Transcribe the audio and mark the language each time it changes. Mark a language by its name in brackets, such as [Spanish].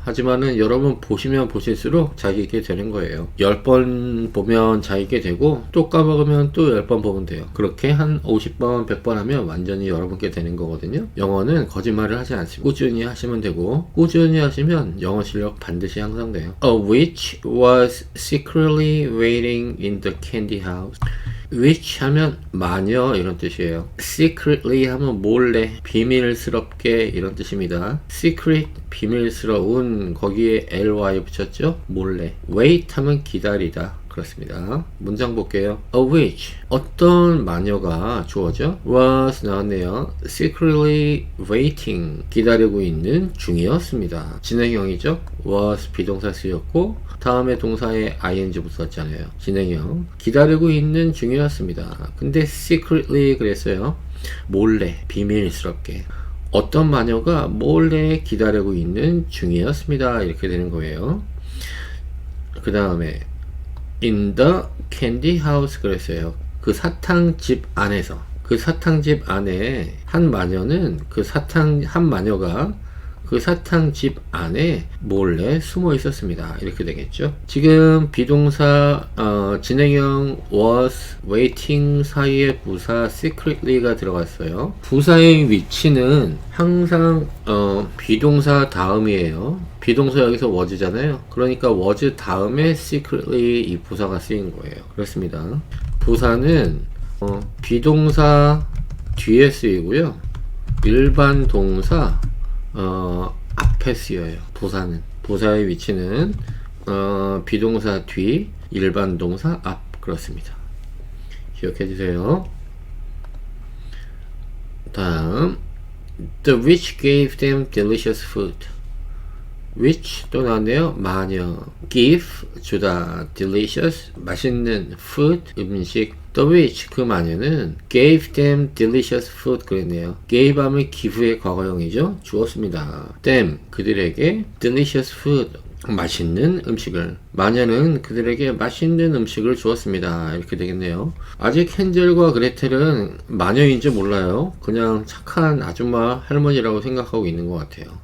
[Korean] 하지만은 여러분 보시면 보실수록 자기게 되는 거예요. 10번 보면 자기게 되고 또 까먹으면 또 10번 보면 돼요. 그렇게 한 50번, 100번 하면 완전히 여러분께 되는 거거든요. 영어는 거짓말을 하지 않습니다. 꾸준히 하시면 되고 꾸준히 하시면 영어 실력 반드시 향상돼요. [English] A witch was secretly waiting in the candy house. [Korean] witch 하면 마녀 이런 뜻이에요. secretly 하면 몰래, 비밀스럽게 이런 뜻입니다. secret, 비밀스러운, 거기에 ly 붙였죠? 몰래. wait 하면 기다리다. 그렇습니다. 문장 볼게요. A witch, 어떤 마녀가 주어져? was 나왔네요. secretly waiting, 기다리고 있는 중이었습니다. 진행형이죠. was 비동사 쓰였고 다음에 동사에 ing 붙었잖아요. 진행형. 기다리고 있는 중이었습니다. 근데 secretly 그랬어요. 몰래, 비밀스럽게. 어떤 마녀가 몰래 기다리고 있는 중이었습니다. 이렇게 되는 거예요. 그 다음에 [English] in the candy house [Korean] 그랬어요. 그 사탕집 안에서. 그 사탕집 안에 한 마녀는 한 마녀가 그 사탕집 안에 몰래 숨어 있었습니다. 이렇게 되겠죠. 지금 비동사 진행형 was, waiting 사이에 부사 secretly가 들어갔어요. 부사의 위치는 항상 비동사 다음이에요. 비동사 여기서 was잖아요. 그러니까 was 다음에 secretly 이 부사가 쓰인 거예요. 그렇습니다. 부사는 비동사 뒤에 쓰이고요. 일반 동사 앞에 쓰여요. 부사는. 부사의 위치는 비동사 뒤, 일반 동사 앞. 그렇습니다. 기억해 주세요. [English] 다음, The witch gave them delicious food. [Korean] which 또 나왔네요. 마녀. give 주다. delicious 맛있는 food 음식. [English] The which [Korean] 그 마녀는 [English] gave them delicious food [Korean] 그랬네요. gave 하면 기부의 과거형이죠. 주었습니다. them 그들에게 delicious food 맛있는 음식을. 마녀는 그들에게 맛있는 음식을 주었습니다. 이렇게 되겠네요. 아직 헨젤과 그레텔은 마녀인지 몰라요. 그냥 착한 아줌마 할머니라고 생각하고 있는 것 같아요.